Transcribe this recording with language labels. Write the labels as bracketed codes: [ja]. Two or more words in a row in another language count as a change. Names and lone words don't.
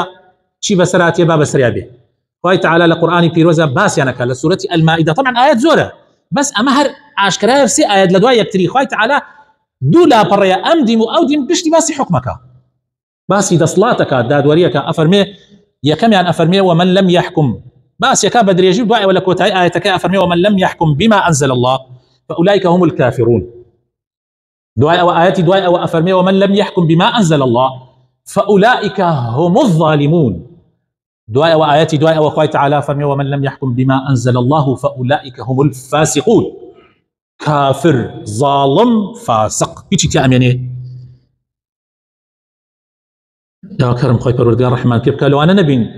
[ckb] چی بەسەراتێ با بەسەریا بێ خوای تەعالی لە قورئانی پیرۆزە باسیانەکە لە سورەتی ئەلمائیدە طبعا ئاەت زۆرە بەس ئەمە هەر ئاشکرایە سێ ئاەت لە دوای یەکتری خوای تەعالی دوو لاپەڕەیە ئەم دیم و ئەو دیم پشتی باسی حکمەکە باسی دەسڵاتەکە دادوەریەکە ئەفەرمێ یەکەمیان ئەفەرمێ [ar] ومن لم يحكم [ckb] باسیەکە بە درێژی و دوای ولا کۆتایی ئاەتەکە ئەفەرمێ [ar] ومن لم يحكم بما أنزل الله فأولئك هم الكافرون [ckb] دوای ئەوە ئاەتی دوای ئەوە ئەفەرمێ [ar] ومن لم يحكم بما أنزل الله فأولئك هم الظالمون [ckb] دوای ئەوە ئاەتی دوای ئەوە خوای تەعالی فەرمێ [ar] ومن لم يحكم بما أنزل الله فأولئك هم الفاسقون كافر ظالم فاسق [ckb] هیچی تیا ئەمێنێ یا کەرم خوای پەروەردگار ڕەحمان پێ بکە لەوانە نەبین